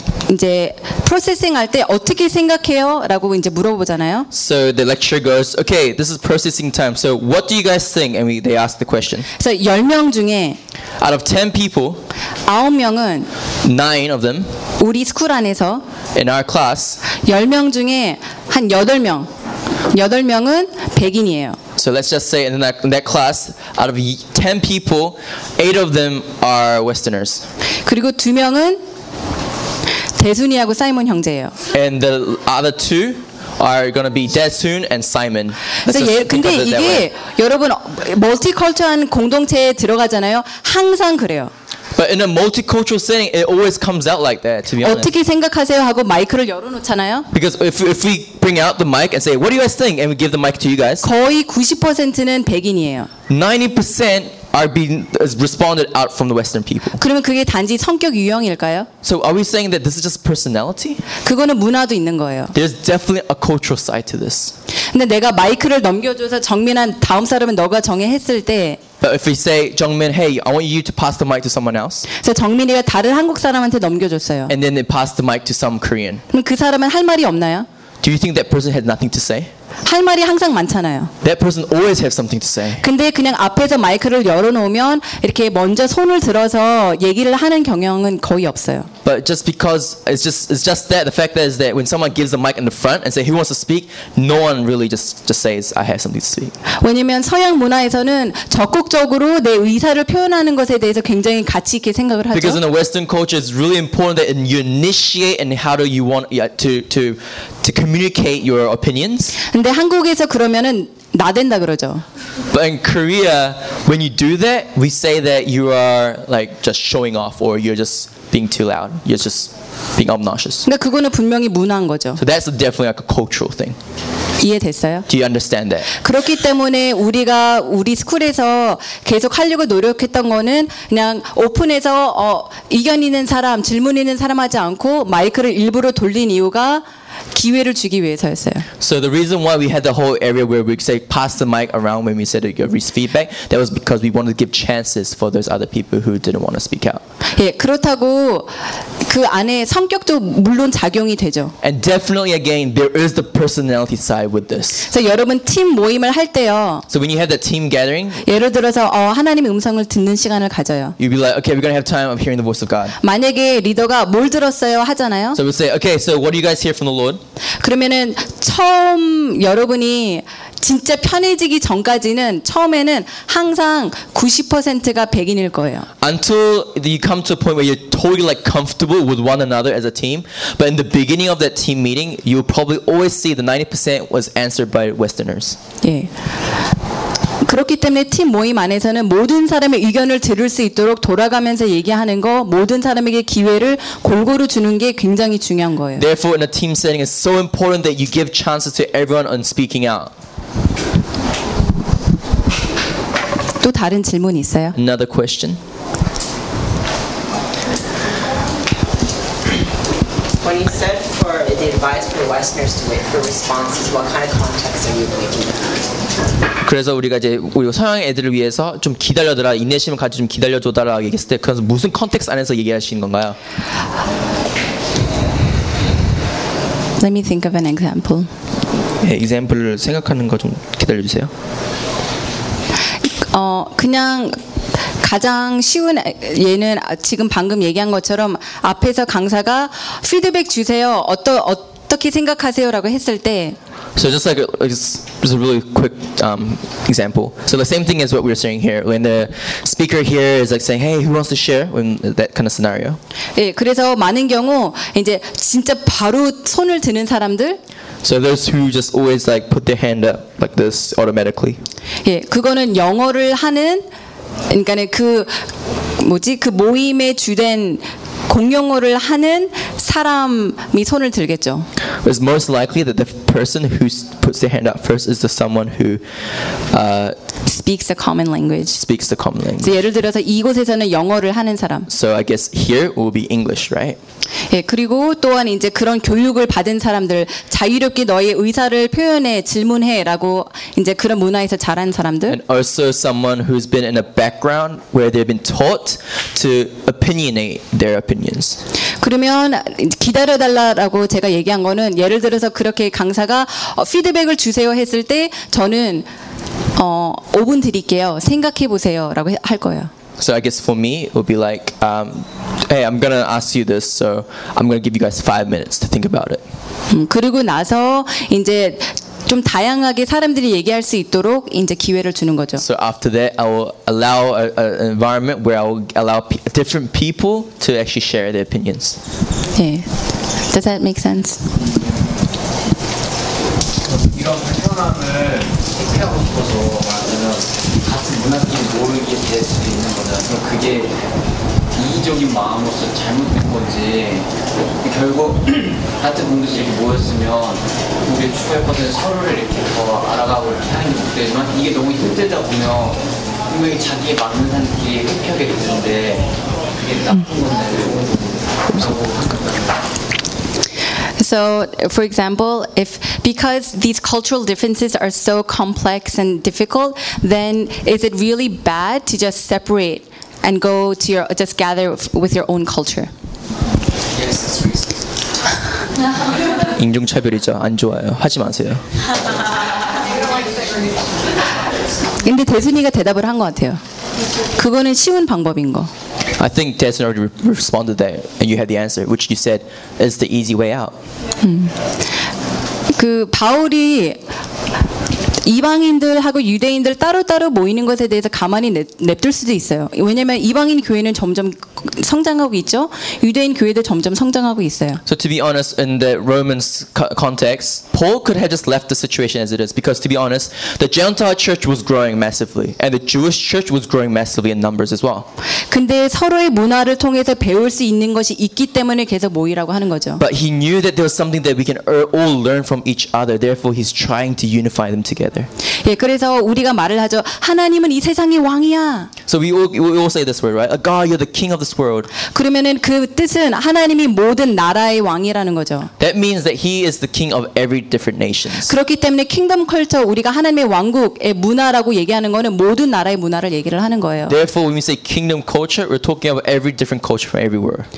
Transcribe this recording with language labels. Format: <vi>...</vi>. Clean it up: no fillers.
<ko>이제 프로세싱 할 때 어떻게 생각해요? 라고 이제 물어보잖아요.</ko> <en>So the lecture goes, okay, this is processing time. So what do you guys think? And they ask the question.</en> <ko>So 10명 중에</ko> <en>out of 10 people</en> <ko>9명은</ko> <en>9 of them</en> <ko>우리 스쿨 안에서</ko> <en>in our class</en> <ko>10명 중에 한 8명은 백인이에요.</ko> <en>So let's just say in that class, out of 10 people, 8 of them are Westerners.</en> <ko>그리고 두 명은 대순이하고 사이먼 형제예요.</ko> <en>And the other two are going to be Daesun and Simon.</en> <ko>근데 이게 여러분 멀티컬처한 공동체에 들어가잖아요. 항상 그래요.</ko> <en>But in a multicultural setting, it always comes out like that, to be honest.</en> <ko>어떻게 생각하세요? 하고 마이크를 열어놓잖아요.</ko> <en>Because if we bring out the mic and say, what do you guys think? And we give the mic to you guys.</en> <ko>거의 90%는 백인이에요.</ko> <en>90% are being responded out from the Western people.</en> <ko>그러면 그게 단지 성격 유형일까요?</ko> <en>So are we saying that this is just personality?</en> <ko>그거는 문화도 있는 거예요.</ko> <en>There's definitely a cultural side to this.</en> <ko>근데 내가 마이크를 넘겨줘서 정민한 다음 사람은 너가 정해 했을 때</ko> <en>But if we say, Jungmin, hey, I want you to pass the mic to someone else.</en> <ko>그래서 정민이가 다른 한국 사람한테 넘겨줬어요.</ko> <en>And then they pass the mic to some Korean.</en> <ko>그럼 그 사람은 할 말이 없나요?</ko> <en>Do you think that person had nothing to say?</en> <ko>할 말이 항상 많잖아요.</ko> <en>That person always have something to say.</en> <ko>근데 그냥 앞에서 마이크를 열어놓으면 이렇게 먼저 손을 들어서 얘기를 하는 경향은 거의 없어요.</ko> <en>But just because it's just that the fact is that when someone gives the mic in the front and say who wants to speak, no one really just says I have something to speak.</en> <ko>왜냐면 서양 문화에서는 적극적으로 내 의사를 표현하는 것에 대해서 굉장히 가치 있게 생각을 하죠.</ko> <en>Because in the Western culture, it's really important that you initiate and how do you want to communicate your opinions.</en> <ko>근데 한국에서 그러면은 나 된다 그러죠.</ko> <en>But in Korea, when you do that, we say that you are like just showing off or you're just being too loud. You're just being obnoxious.</en> <ko>근데 그거는 분명히 문화인 거죠.</ko> <en>So that's definitely like a cultural thing.</en> <ko>이해됐어요?</ko> <en>Do you understand that?</en> <ko>그렇기 때문에 우리가 우리 스쿨에서 계속 하려고 노력했던 거는 그냥 오픈해서 의견 있는 사람, 질문 있는 사람 하지 않고 마이크를 일부러 돌린 이유가 기회를 주기 위해서였어요.</ko> <en>So the reason why we had the whole area where we say pass the mic around when we said give feedback, that was because we wanted to give chances for those other people who didn't want to speak out.</en> <ko>예, 그렇다고 그 안에 성격도 물론 작용이 되죠.</ko> <en>And definitely again, there is the personality side with this.</en> <ko>그래서 여러분 팀 모임을 할 때요.</ko> <en>So when you have that team gathering,</en> <ko>예를 들어서 하나님의 음성을 듣는 시간을 가져요.</ko> <en>You'd be like, okay, we're gonna have time of hearing the voice of God.</en> <ko>만약에 리더가 뭘 들었어요 하잖아요.</ko> <en>So we'll say, okay, so what do you guys hear from the Lord?</en> <ko>그러면은 처음 여러분이 진짜 편해지기 전까지는 처음에는 항상 90%가 백인일 거예요.</ko> <en>Until you come to a point where you're totally like comfortable with one another as a team, but in the beginning of that team meeting, you'll probably always see the 90% was answered by Westerners.</en> <ko>예. 그렇기 때문에 팀 모임 안에서는 모든 사람의 의견을 들을 수 있도록 돌아가면서 얘기하는 거, 모든 사람에게 기회를 골고루 주는 게 굉장히 중요한 거예요.</ko> <en>Therefore, in a team setting, it's so important that you give chances to everyone on speaking out.</en> <ko>또 다른 질문 있어요?</ko> <en>Another question. When you said for the advice for Westerners to wait for responses, what kind of context are you looking at?</en> <ko>그래서 우리가 이제 우리 서양 애들을 위해서 좀 기다려줘라 인내심을 가지고 좀 기다려줘라 얘기했을 때 그래서 무슨 컨텍스트 안에서 얘기하시는 건가요?</ko> <en>Let me think of an example.</en> <ko>예, 예제물을 생각하는 거 좀 기다려주세요. 그냥 가장 쉬운 예는 지금 방금 얘기한 것처럼 앞에서 강사가 피드백 주세요. 어떻게 생각하세요라고 했을 때.</ko> <en>So just like just a really quick example. So the same thing as what we're saying here. When the speaker here is like saying, "Hey, who wants to share?" When that kind of scenario.</en> <ko>예, 그래서 많은 경우 이제 진짜 바로 손을 드는 사람들.</ko> <en>So those who just always like put their hand up like this automatically.</en> <ko>예, 그거는 영어를 하는 그러니까는 그 뭐지 그 모임의 주된 공용어를 하는 사람이 손을 들겠죠.</ko> <en>It's most likely that the person who puts their hand up first is the someone who speaks a common language. Speaks the common language.</en> <ko>예를 들어서 이곳에서는 영어를 하는 사람.</ko> <en>So I guess here will be English, right?</en> <ko>예, 그리고 또한 이제 그런 교육을 받은 사람들 자유롭게 너의 의사를 표현해 질문해라고 이제 그런 문화에서 자란 사람들.</ko> <en>And also someone who's been in a background where they've been taught to opinionate their opinions.</en> <ko>그러면 기다려 달라라고 제가 얘기한 거는 예를 들어서 그렇게 강사가 피드백을 주세요 했을 때 저는 5분 드릴게요. 생각해 보세요라고 할 거예요.</ko> <en>So I guess for me it would be like hey, I'm going to ask you this. So I'm going to give you guys 5 minutes to think about it.</en> <ko>그리고 나서 이제 좀 다양하게 사람들이 얘기할 수 있도록 이제 기회를 주는 거죠.</ko> <en>So after that, I will allow an environment where I will allow different people to actually share their opinions. Yeah. Does that make sense?</en> <ko>이런 패턴함을 해결하고 싶어서 같은 문화끼리 모르게 될 수 있는 거잖아요. 그게 이기적인 마음으로서 잘못된 건지 결국 하트 분들이 이렇게 모였으면 우리 추가해서 서로를 이렇게 더 알아가고 이렇게 하는 게 좋겠지만 이게 너무 힘들다 보면 분명히 자기에 맞는 사람들이 흡혈이 되는데 그게 나쁜 건데 좋은 건데</ko> <en>So, for example, if because these cultural differences are so complex and difficult, then is it really bad to just separate and go to your just gather with your own culture? Yes, that's racist.</en> <ko>인종차별이죠. 안 좋아요. 하지 마세요. 근데 대순이가 대답을 한 것 같아요. 그거는 쉬운 방법인 거.</ko> <en>I think Tess already responded that, and you had the answer, which you said is the easy way out.</en> <ko>그 바울이 이방인들하고 유대인들 따로따로 모이는 것에 대해서 가만히 냅둘 수도 있어요. 왜냐면 이방인 교회는 점점 성장하고 있죠. 유대인 교회도 점점 성장하고 있어요.</ko> <en>So to be honest, in the Romans context, Paul could have just left the situation as it is because to be honest, the Gentile church was growing massively and the Jewish church was growing massively in numbers as well.</en> <ko>근데 서로의 문화를 통해서 배울 수 있는 것이 있기 때문에 계속 모이라고 하는 거죠.</ko> <en>But he knew that there was something that we can all learn from each other. Therefore, he's trying to unify them together.</en> <ko>예, 그래서 우리가 말을 하죠. 하나님은 이 세상의 왕이야.</ko> <en>So we all say this word, right? God, you're the king of this world.</en> <ko>그러면은 그 뜻은 하나님이 모든 나라의 왕이라는 거죠.</ko> <en>That means that he is the king of every different nations.</en> <ko>그렇기 때문에 kingdom culture 우리가 하나님의 왕국의 문화라고 얘기하는 거는 모든 나라의 문화를 얘기를 하는 거예요.</ko> <en>Therefore, when we say kingdom culture, we're talking about every different culture from everywhere.</en>